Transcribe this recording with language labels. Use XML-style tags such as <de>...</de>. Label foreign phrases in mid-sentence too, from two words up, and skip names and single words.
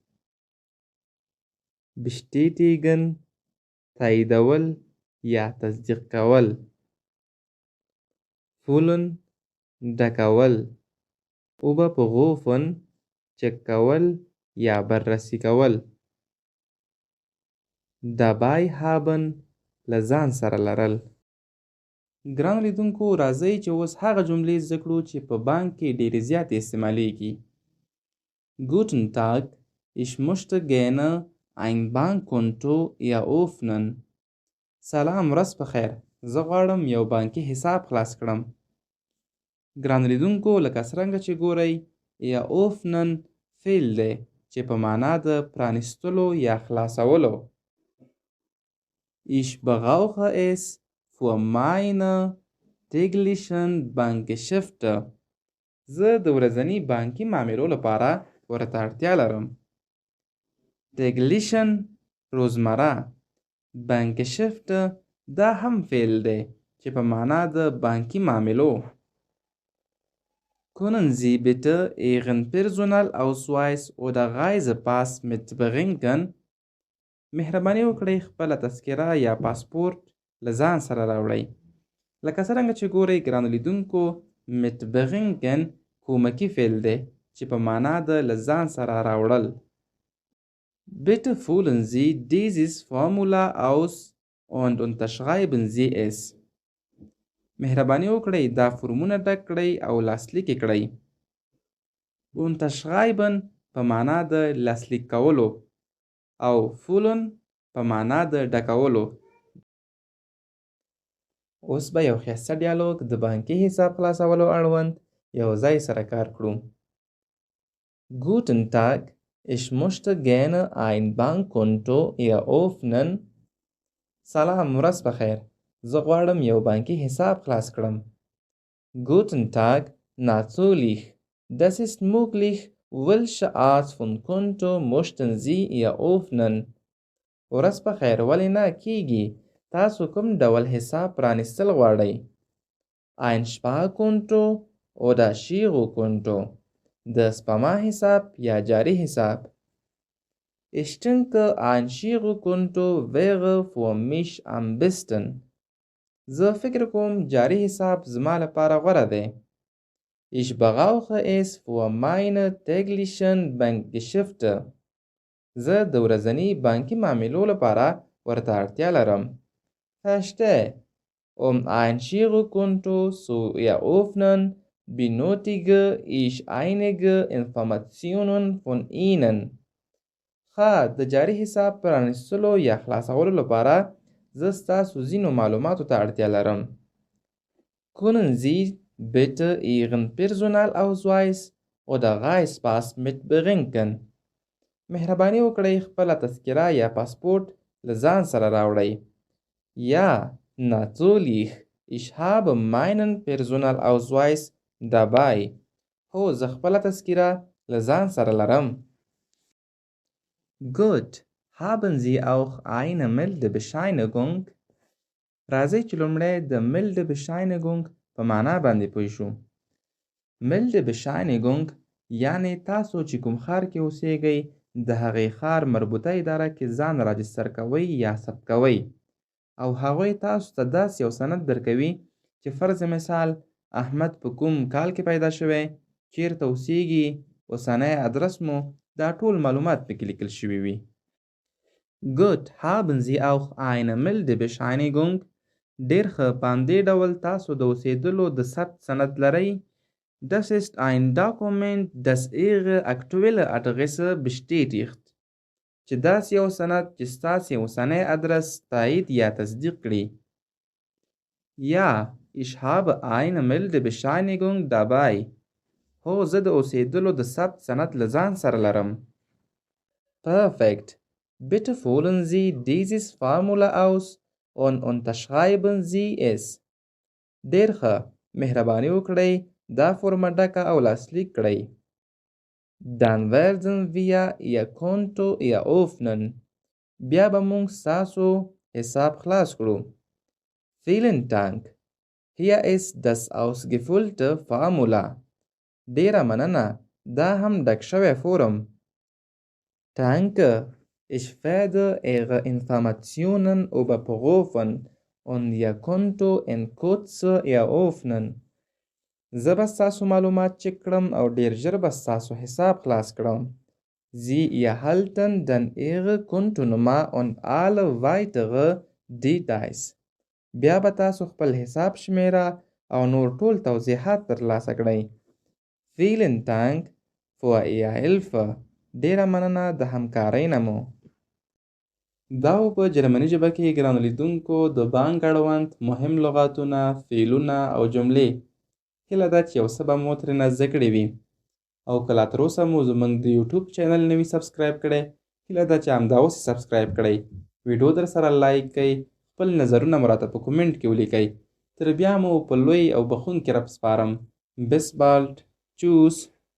<ps>بشتیتیګن تاییدول یا تصدیق کول، فولن ډکول، اوبپغوفن چک کول یا بررسي کول،</ps> <de>dabei haben</de> <ps>له ځان سره لرل. ګرانو لیدونکو راځئ چې اوس هغه جملې زده کړو چې په بانک کې ډېرې زیاتې استعمالیږي.</ps> <de>Guten Tag, ich möchte gerne ein Bankkonto eröffnen.</de> <ps>سلام ورځ په خیر، زه غواړم یو بانکي حساب خلاص کړم. ګرانو لیدونکو لکه څرنګه چې ګورئ eröffnen فعل دی چې په معنا د پرانیستلو یا خلاصولو.</ps> <de>Ich brauche es für meine täglichen Bankgeschäfte.</de> <ps>زه د ورځني بانکي معاملو لپاره ورته اړتیا لرم. täglichen روزمره، Bankgeschäfte دا هم فعل دی چې په معنا د بانکي معاملو.</ps> <de>Können Sie bitte Ihren Personalausweis oder Reisepass mitbringen?</de> <ps>مهرباني وکړئ خپله تذکره یا پاسپورت له ځان سره راوړئ. لکه څرنګه چې ګورئ ګرانو لیدونکو mitbringen کومکي فعل دی چې په معنا د له ځان سره راوړل.</ps> <de>Bitte füllen Sie dieses Formular aus und unterschreiben Sie es.</de> <ps>مهرباني وکړئ دا فورمونه ډک کړئ او لاسلیک یې کړئ. unterschreiben په معنا د لاسلیک کولو او فولن په معنا د ډکولو. اوس به یو ښایسته ډیالوګ د بانکي حساب خلاصولو اړوند یو ځای سره کار کړو.</ps> <de>Guten Tag, ich möchte gerne ein Bankkonto eröffnen.</de> <ps>سلام ورځ په خیر، زه غواړم یو بانکي حساب خلاص کړم.</ps> <de>Guten Tag, natürlich. Das ist möglich. Welche Art von Konto möchten Sie eröffnen?</de> <ps>ورځ په خیر، ولې نه کیږي؟ تاسو کوم ډول حساب پرانیستل غواړئ؟</ps> <de>Ein Sparkonto oder Girokonto.</de> <ps>د سپما حساب یا جاری حساب.</ps> <de>Ich denke, ein Girokonto wäre für mich am besten.</de> <ps>زه فکر کوم جاری حساب زما لپاره غوره دی.</ps> <de>Ich brauche es für meine täglichen Bankgeschäfte.</de> <ps>زه د ورځني بانکي معاملو لپاره ورته اړتیا لرم.</ps> <de>Verstehe. Um ein Girokonto zu eröffnen, benötige ich einige Informationen von Ihnen.</de> <ps>ښه، د جاری حساب پرانیستلو یا خلاصولو لپاره زه ستاسو ځینو معلوماتو ته اړتیا لرم.</ps> <de>Können Sie bitte Ihren Personalausweis oder Reisepass mitbringen?</de> <ps>مهرباني وکړئ خپله تذکره یا پاسپورت له ځان سره راوړئ.</ps> <de>Ja, natürlich. Ich habe meinen Personalausweis dabei.</de> <ps>هو، زه خپله تذکره له ځان سره لرم.</ps> <de>Gut. Haben Sie auch eine Meldebescheinigung?</de> <ps>راځئ چې لومړی د Meldebescheinigung په معنا باندې پوه شو. ملډ بشاینګونګ یعنی تاسو چې کوم ښار کې اوسیږئ د هغې ښار مربوطه اداره کې ځان راجستر کوئ یا ثبت کوئ او هغوی تاسو ته داسې یو سند درکوي چې فرض مثال احمد په کوم کال کې پیدا شوی، چیرته اوسیږي، اوسنی ادرس مو، دا ټول معلومات پکې لیکل شوي وي.</ps> <de>Gut, haben Sie auch eine Meldebescheinigung؟</de> <ps>ډېر ښه، په همدې ډول تاسو د اوسېدلو د ثبت سند لرئ.</ps> <de>Das ist ein Dokument, das Ihre aktuelle Adresse bestätigt.</de> <ps>چې داسې یو سند چې ستاسې اوسنی ادرس تایید یا تصدیق کړي.</ps> <de>Ja, ich habe eine Meldebescheinigung dabei.</de> <ps>هو، زه د اوسېدلو د ثبت سند له ځان سره لرم.</ps> <de>Perfekt. Bitte füllen Sie dieses Formular aus und unterschreiben Sie es.</de> <ps>ډېر ښه، مهرباني وکړئ دا فورمه ډکه او لاسلیک کړئ.</ps> <de>Dann werden wir Ihr Konto eröffnen.</de> <ps>بیا به موږ ستاسو حساب خلاص کړو.</ps> <de>Vielen Dank. Hier ist das ausgefüllte Formular.</de> <ps>ډېره مننه، دا هم ډک شوی فورم.</ps> <de>Danke. Ich werde Ihre Informationen überprüfen und Ihr Konto in Kürze eröffnen.</de> <ps>زه به ستاسو معلومات چک کړم او ډېر ژر به ستاسو حساب خلاص کړم.</ps> <de>Sie erhalten dann Ihre Kontonummer und alle weitere Details.</de> <ps>بیا به تاسو خپل حساب شمیره او نور ټول توضیحات ترلاسه کړئ.</ps> <de>Vielen Dank für Ihre Hilfe.</de> <ps>ډېره مننه د همکارۍ نه مو. دا په جرمني ژبه کې ګرانو لیدونکو د بانک اړوند مهم لغاتونه، فعلونه او جملې. هیله ده چې یو څه به مو ترېنه زده کړي وي او که لا تراوسه مو زموږ د یوټیوب چینل نه وي سبسکرایب کړی، هیله ده چې همدا اوس یې سبسکرایب کړئ. ویډیو در سره لایک کړئ، خپل نظرونه مو راته په کومنټ کې ولیکئ. تر بیا مو په لوی او بخښونکي رب سپارم.</ps> <de>Bis bald. Tschüss.</de>